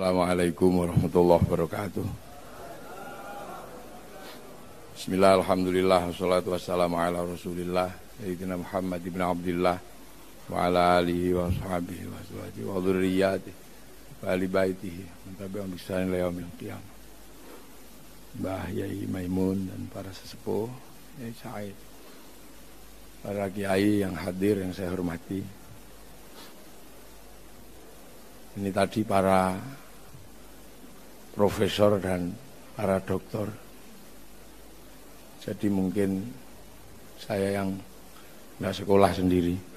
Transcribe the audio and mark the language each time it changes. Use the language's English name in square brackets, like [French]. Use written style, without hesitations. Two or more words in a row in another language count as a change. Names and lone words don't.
[Arabic] السلام عليكم ورحمة الله وبركاته. بسم الله، الحمد لله، والصلاة والسلام على رسول الله سيدنا محمد بن عبد الله وعلى آله وصحبه وأزواجه وذريته وأهل بيته تابعهم بإحسان إلى يوم القيامة. [Indonesian] Mbah Yai Maimun dan para sesepuh, Yai Said, para kiai yang hadir yang saya hormati. Ini tadi para profesor dan para doktor. Jadi mungkin saya yang nggak sekolah sendiri.